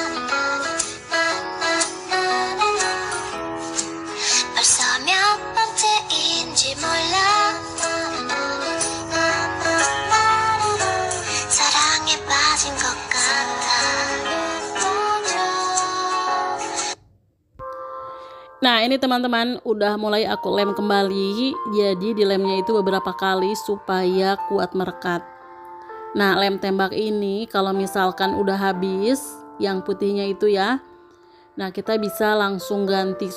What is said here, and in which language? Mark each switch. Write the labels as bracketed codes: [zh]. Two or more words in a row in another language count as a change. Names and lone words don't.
[ko] 벌써 몇 번째인지 몰라. 사랑에 빠진 것 같아. [id] Nah ini teman-teman udah mulai aku lem kembali. Jadi di lemnya itu beberapa kali supaya kuat merekat. Nah lem tembak ini kalau misalkan udah habis yang putihnya itu ya, nah kita bisa langsung ganti.